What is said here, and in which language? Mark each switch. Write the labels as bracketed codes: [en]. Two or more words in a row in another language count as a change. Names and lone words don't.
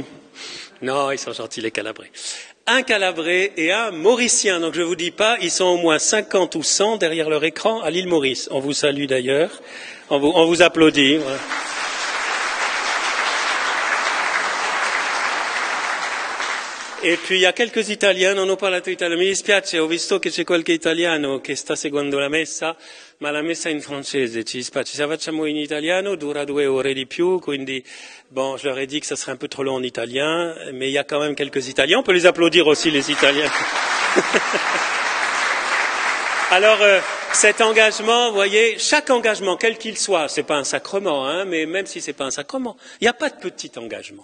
[fr] Non, ils sont gentils les Calabrais. Un Calabrais et un Mauricien. Donc je ne vous dis pas, ils sont au moins 50 ou 100 derrière leur écran à l'île Maurice. On vous salue d'ailleurs, on vous applaudit. Voilà. E puis il y a quelques Italiens, [it] non ho parlato italiano, mi dispiace, ho visto che c'è qualche italiano che sta seguendo la messa, ma la messa è in francese, ci dispiace, se la facciamo in italiano dura 2 ore di più, quindi bon, [fr] je leur ai dit que ça serait un peu trop long en italien, mais il y a quand même quelques Italiens, on peut les applaudir aussi les Italiens. Alors cet engagement, vous voyez, chaque engagement, quel qu'il soit, c'est pas un sacrement, hein, mais même si c'est pas un sacrement, il n'y a pas de petit engagement.